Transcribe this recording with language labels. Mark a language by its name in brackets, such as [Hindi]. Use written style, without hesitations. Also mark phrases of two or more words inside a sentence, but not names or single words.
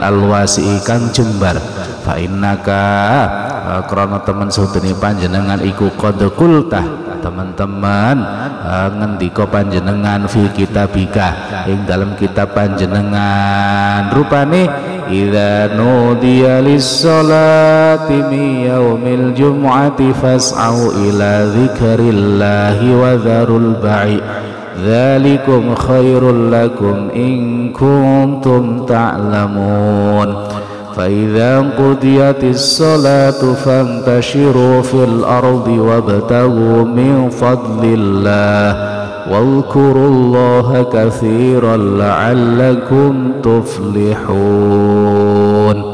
[Javanese] alwasi kang jembar [Arabic] فإنك [Javanese] krana temen sedene panjenengan iku [Arabic] قد قلت [Javanese] teman-teman ngendika panjenengan [Arabic] في كتابك [Javanese] ing dalam kitab panjenengan rupane idza [Arabic] نودي للصلاة من يوم الجمعة فاسعوا إلى ذكر الله وذروا البيع ذلكم خير لكم إن كنتم تعلمون فإذا قضيت الصلاة فانتشروا في الأرض وابتغوا من فضل الله واذكروا الله كثيرا لعلكم تفلحون.